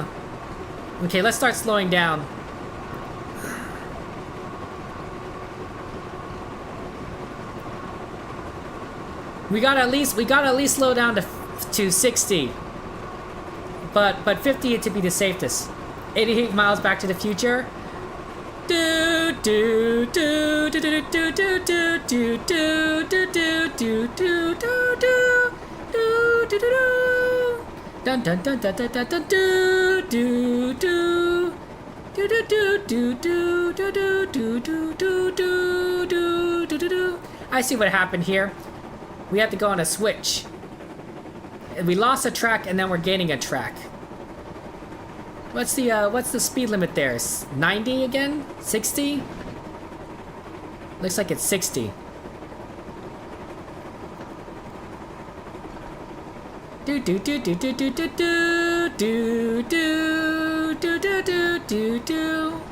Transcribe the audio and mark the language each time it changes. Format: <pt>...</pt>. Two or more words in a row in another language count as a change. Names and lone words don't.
<en>Okay, let's start slowing down. We gotta at least slow down to 60. But 50 to be the safest. 88 miles Back to the Future. Do do do do do do do do do do do do do do do do do. Dun dun dun dun dun dun dun do do do do do do do do do do do do do do do do. I see what happened here. We have to go on a switch. We lost a track, and then we're gaining a track. What's the speed limit there? 90 again? 60? Looks like it's 60. Do do do do do do do do do do do do do do do.</en>